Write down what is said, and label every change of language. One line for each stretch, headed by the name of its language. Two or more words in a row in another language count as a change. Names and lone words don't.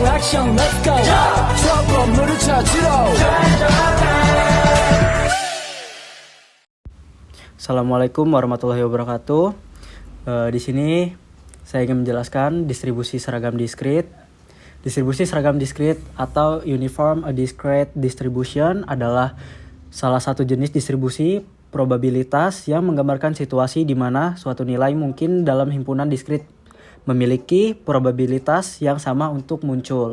Korean: 미션
English: let's go
Korean: 저 건물을 찾으러
Arabic: السلام عليكم ورحمة الله وبركاته.
Indonesian: Di sini saya ingin menjelaskan distribusi seragam diskrit. Distribusi seragam diskrit atau
English: Uniform Discrete Distribution
Indonesian: adalah salah satu jenis distribusi probabilitas yang menggambarkan situasi di mana suatu nilai mungkin dalam himpunan diskrit memiliki probabilitas yang sama untuk muncul.